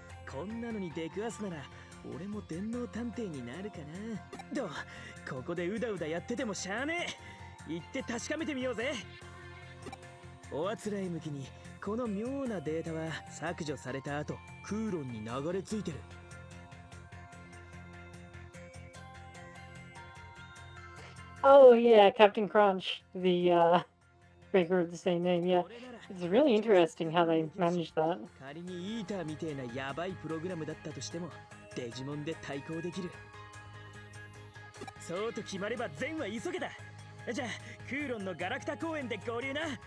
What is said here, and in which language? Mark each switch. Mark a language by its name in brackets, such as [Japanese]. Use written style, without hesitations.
[Japanese] こんなのに出くわすなら俺も電脳探偵になるかな。とここでうだうだやっててもしゃあねえ。行って確かめてみようぜ。おあつらい向きにこの妙なデータは削除された後空論に流れ着いてる。 [English] Oh yeah, Captain Crunch, the breaker of the same name. Yeah, it's really interesting how they managed that. [Japanese] 仮にイーターみてえなヤバいプログラムだったとしてもデジモンで対抗できる。そうと決まれば善は急げだ。じゃあ空論のガラクタ公園で合流な。